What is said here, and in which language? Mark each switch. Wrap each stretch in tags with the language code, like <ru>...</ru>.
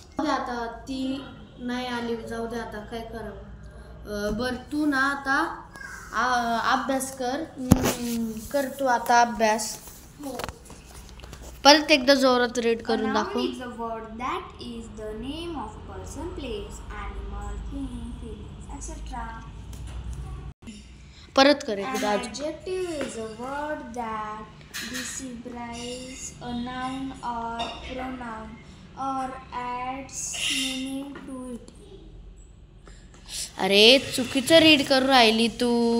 <mr>आता ती नाही आली, जाऊ दे. आता काय करावं. बर तू ना आता अभ्यास कर तू आता अभ्यास. परत एकदा जोरात रीड करून दाखव.</mr> <en>A noun is a word that is the name of a person, place, animal, thing, feelings, etc.</en> <mr>परत कर</mr> <en>An</en> <mr>एकदा.</mr> <en>adjective is a word that describes a noun or pronoun or adds meaning to it.</en> <mr>अरे चुकीचं read करून राहिली तू.</mr>